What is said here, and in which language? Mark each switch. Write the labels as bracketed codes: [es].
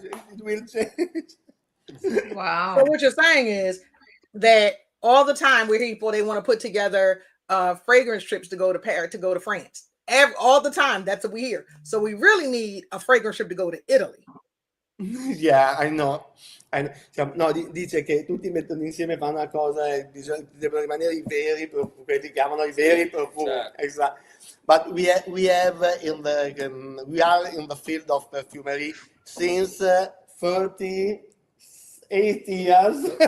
[en] It will change. Wow. So what you're saying is that all the time we're people, they want to put together fragrance trips to go to Paris, to go to France. All the time, that's what we hear. So we really need a fragrance trip to go to Italy. Yeah, I know. [it] No, dice che tutti mettono insieme, fanno una cosa e devono rimanere i veri profumi, quelli che chiamano i veri profumi. Certo. Esatto. [en] But we are in the field of perfumery since 38 years.